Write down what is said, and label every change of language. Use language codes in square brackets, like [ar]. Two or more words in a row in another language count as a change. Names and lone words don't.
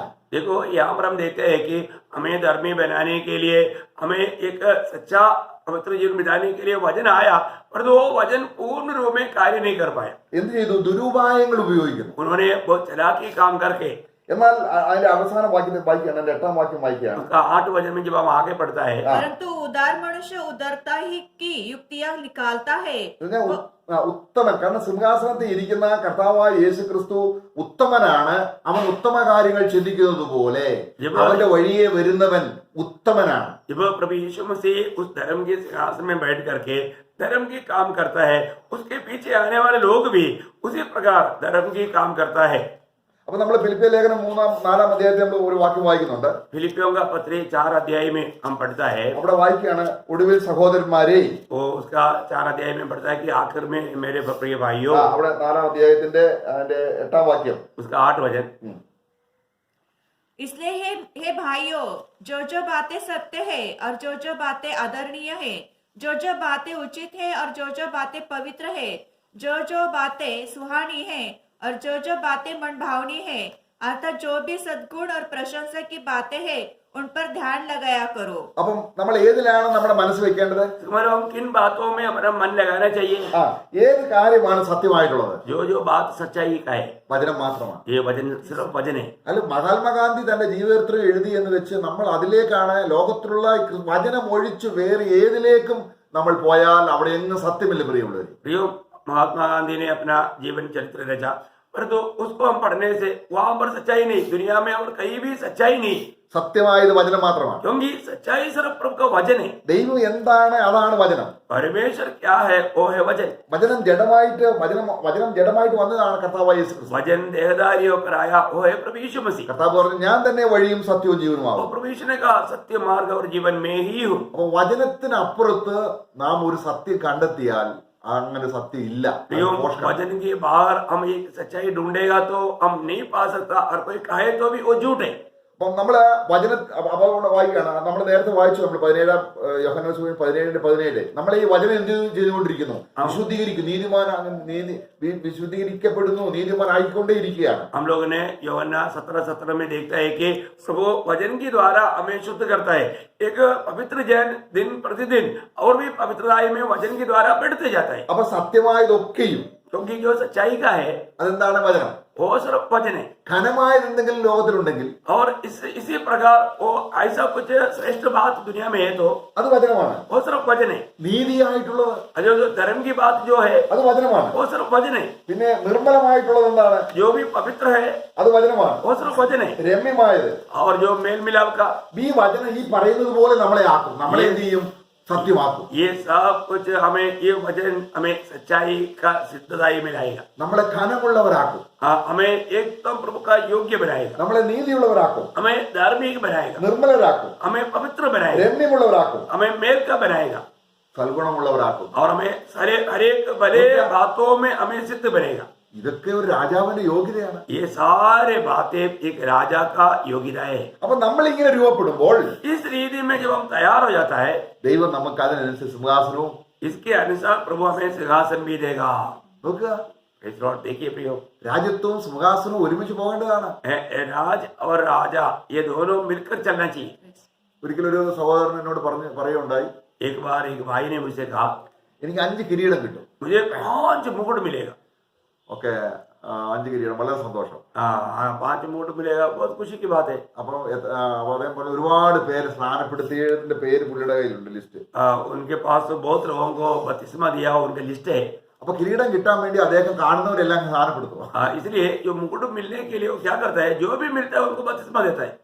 [hi] देखो, यहाँ पर हम देखते हैं कि हमें धर्मी बनाने के लिए हमें एक सच्चा पवित्र जीवन बिताने के लिए वचन आया, परंतु वो वचन पूर्ण रूप में कार्य नहीं कर पाया। [ml] എന്ത് ചെയ്തു? ദുരുപായങ്ങൾ ഉപയോഗിക്കുന്നു. [hi] उन्होंने बहुत चालाकी काम करके, [ml] എന്നാൽ അതിന്റെ അവസാന വാക്യത്തിൽ വായിക്കുകയാണ്, എന്റെ 8ാം വാക്യം വായിക്കുകയാണ്. [hi] उसका 8 वचन में जब हम आगे पढ़ता है, परंतु उदार मनुष्य उदारता ही की युक्तियां निकालता है। [ml] ഉത്തമൻ, കാരണം സിംഹാസനത്തിൽ ഇരിക്കുന്ന കർത്താവായ യേശു ക്രിസ്തു ഉത്തമനാണ്. അവൻ ഉത്തമ കാര്യങ്ങൾ ചിന്തിക്കുന്നത് പോലെ അവന്റെ വഴിയെ വരുന്നവൻ ഉത്തമനാണ്. [hi] जब प्रभु यीशु मसीह उस धर्म के सिंहासन में बैठ करके धर्म की काम करता है, उसके पीछे आने वाले लोग भी उसी प्रकार धर्म की काम करता है। [ml] അപ്പൊ നമ്മൾ ഫിലിപ്പിയ ലേഖനം 3-4 അധ്യായത്തിൽ നമ്മൾ ഒരു വാക്യം വായിക്കുന്നുണ്ട്. [hi] फिलिपियों का पत्र 4 अध्याय में हम पढ़ता है, [ml] അവിടെ വായിക്കുകയാണ്, ഒടുവിൽ സഹോദരന്മാരെ. [hi] वो उसका 4 अध्याय में पढ़ता है कि आखिर में मेरे प्रिय भाइयों, [ml] അവിടെ 4-ാം അധ്യായത്തിന്റെ അതിന്റെ 8ാം വാക്യം, [hi] उसका 8 वचन, इसलिए हे भाइयों, जो बातें सत्य है और जो बातें आदरणीय है, जो बातें उचित है और जो बातें पवित्र है, जो बातें सुहानी है और जो बातें मनभावनी है, अर्थात जो भी सद्गुण और प्रशंसा की बातें हैं उन पर ध्यान लगाया करो। [ml] അപ്പം നമ്മൾ ഏതിലാണ് നമ്മുടെ മനസ്സ് വെക്കേണ്ടത്? [hi] तुम्हारे हम किन बातों में हमारा मन लगाना चाहिए? [ml] ഏത് കാര്യമാണ് സത്യമായിട്ടുള്ളത്? [hi] जो बात सच्चाई का है, [ml] വചനം മാത്രമാണ്. [hi] ये वचन सिर्फ वचन है। [ml] അല്ല, മഹാത്മാഗാന്ധി തന്റെ ജീവിതത്തിൽ എഴുതി എന്ന് വെച്ച് നമ്മൾ അതിലേക്കാണ് ലോകത്തിലുള്ള വചനം ഒഴിച്ച് വേറെ ഏതിലേക്കും നമ്മൾ പോയാൽ അവിടെ എങ്ങും സത്യമില്ല പ്രിയമുള്ളവർ. [hi] प्रियो, महात्मा गांधी ने अपना जीवन चरित्र रचा, परंतु उसको हम पढ़ने से वहां पर सच्चाई नहीं, दुनिया में और कहीं भी सच्चाई नहीं, [ml] സത്യമായത് വചനം മാത്രമാണ്. [hi] क्योंकि सच्चाई सिर्फ प्रभु का वचन है। [ml] ദൈവം എന്താണ് അതാണ് വചനം. [hi] परमेश्वर क्या है वो है वचन। [ml] വചനം ജഡമായിട്ട് വന്നതാണ് കർത്താവായ യേശു ക്രിസ്തു. [hi] वचन देहधारी होकर आया, वो है प्रभु यीशु मसीह। [ml] കർത്താവ് പറഞ്ഞു, ഞാൻ തന്നെ വഴിയും സത്യവും [hi] वो [ml] ജീവനുമാകും. [hi] प्रभु यीशु ने कहा, सत्य मार्ग और जीवन में ही हूँ। [ml] അപ്പൊ വചനത്തിനപ്പുറത്ത് നാം ഒരു സത്യം കണ്ടെത്തിയാൽ അങ്ങനെ സത്യം ഇല്ല. [hi] प्रियो, वचन के बाहर हम एक सच्चाई ढूंढेगा तो हम नहीं पा सकता, और कोई कहे तो भी वो झूठ है। [ml] അപ്പം നമ്മള് വായിക്കുകയാണ്, നമ്മൾ നേരത്തെ വായിച്ചു, നമ്മൾ 17-ാം യോഹന്നാൻ സുവിശേഷം 17:17 നമ്മൾ ഈ വചനം എന്ത് ചെയ്തുകൊണ്ടിരിക്കുന്നു? വിശുദ്ധീകരിക്കും, വിശുദ്ധീകരിക്കപ്പെടുന്നു, നീതിമാൻ ആയിക്കൊണ്ടേ ഇരിക്കുകയാണ്. [hi] हम लोगों ने यूहन्ना 17:17 में देखता है कि प्रभु वचन के द्वारा हमें शुद्ध करता है। एक पवित्र जन दिन प्रतिदिन और भी पवित्रता में वचन के द्वारा बढ़ते जाता है, [ml] അപ്പൊ സത്യമായതൊക്കെയും, [hi] क्योंकि जो सच्चाई का है [ml] അതെന്താണ്? വചനം. [hi] वो सिर्फ वचन है। [ml] ഘനമായത് എന്തെങ്കിലും ലോകത്തിലുണ്ടെങ്കിൽ [hi] और इसी प्रकार वो ऐसा कुछ श्रेष्ठ बात दुनिया में है तो [ml] അത് വചനമാണ്. [hi] वो सिर्फ वचन है। [ml] നീതിയായിട്ടുള്ളത് [hi] जो धर्म की बात जो है [ml] അത് വചനമാണ്. [hi] वो सिर्फ वचन है। [ml] പിന്നെ നിർമ്മലമായിട്ടുള്ളത് എന്താണ്? [hi] जो भी पवित्र है [ml] അത് വചനമാണ്. [hi] वो सिर्फ वचन है। [ml] രമ്യമായത്, [hi] और जो मेल मिलाप का, [ml] ഈ വചനം ഈ പറയുന്നത് പോലെ നമ്മളെ ആക്കും, നമ്മളെ എന്ത് ചെയ്യും? സത്യമാക്കും. [hi] ये सब कुछ हमें, ये वचन हमें सच्चाई का सिद्धताई में लाएगा, [ml] നമ്മളെ ഘനമുള്ളവരാക്കും, [hi] हमें एकदम प्रभु का योग्य बनाएगा, [ml] നമ്മളെ നീതിയുള്ളവരാക്കും, [hi] हमें धार्मिक बनाएगा, [ml] നിർമ്മലരാക്കും, [hi] हमें पवित्र बनाएगा, [ml] രമ്യമുള്ളവരാക്കും, [hi] हमें मेल का बनाएगा, [ml] സൽഗുണമുള്ളവരാക്കും. [hi] और हमें सारे हर एक भले बातों में हमें सिद्ध बनेगा। [ml] ഇതൊക്കെ ഒരു രാജാവിന്റെ യോഗ്യതയാണ്. [hi] ये सारे बातें एक राजा का योग्यता है। [ml] അപ്പൊ നമ്മൾ ഇങ്ങനെ രൂപപ്പെടുമ്പോൾ [hi] इस रीति में जब हम तैयार हो जाता है, [ml] ദൈവം നമുക്ക് അതിനനുസരിച്ച് സിംഹാസനവും, [hi] इसके अनुसार प्रभु हमें सिंहासन भी देगा। [ml] നോക്കുക, [hi] देखिए प्रियो, [ml] രാജ്യത്വവും സിംഹാസനവും ഒരുമിച്ച് പോകേണ്ടതാണ്. [hi] राज और राजा ये दोनों मिलकर चलना चाहिए। [ml] ഒരിക്കലൊരു സഹോദരൻ എന്നോട് പറയുണ്ടായി, [hi] एक बार एक भाई ने मुझसे कहा, [ml] എനിക്ക് 5 കിരീടം കിട്ടും. [hi] मुझे 5 मुकुट मिलेगा। [ml] ഓക്കെ, 5 കിരീടം, വളരെ സന്തോഷം. [hi] 5 मुकुट मिलेगा, बहुत खुशी की बात है। [ml] അപ്പൊ അദ്ദേഹം പറഞ്ഞു, ഒരുപാട് പേര് സ്നാനപ്പെടുത്തിയതിന്റെ പേര് പുള്ളിയുടെ കയ്യിലുണ്ട്, ലിസ്റ്റ്. [hi] उनके पास तो बहुत लोगों को बपतिस्मा दिया, उनका लिस्ट है। [ml] അപ്പൊ കിരീടം കിട്ടാൻ വേണ്ടി അദ്ദേഹം കാണുന്നവരെല്ലാം സ്നാനപ്പെടുത്തുക. [hi] इसलिए जो मुकुट मिलने के लिए वो क्या करता है, जो भी मिलता है उनको बपतिस्मा देता है।